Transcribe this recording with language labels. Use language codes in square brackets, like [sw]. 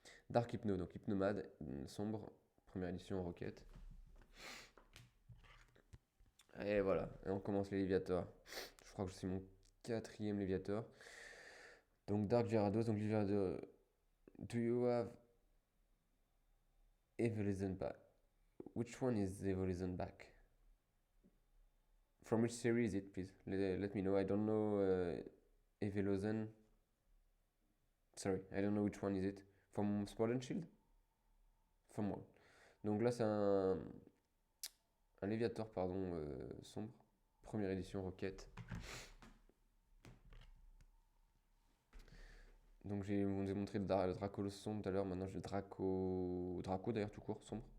[fr] Dark Hypno, donc Hypnomade, sombre, première édition en Roquette. Et voilà, et on commence les Léviators. Je crois que c'est mon 4e Léviator. Donc Dark Gyarados, donc Léviator. [en] Do you have Evolution Pack? Which one is the Evolution Pack? From which series is it, please? Let me know. I don't know Evolution. Sorry, I don't know which one is it. From Sword and Shield? From one. [fr] Donc là, c'est un Léviator, pardon, sombre. Première édition, Roquette. Donc je vous ai montré le Dracolos sombre tout à l'heure. Maintenant, j'ai le Draco d'ailleurs, tout court, sombre.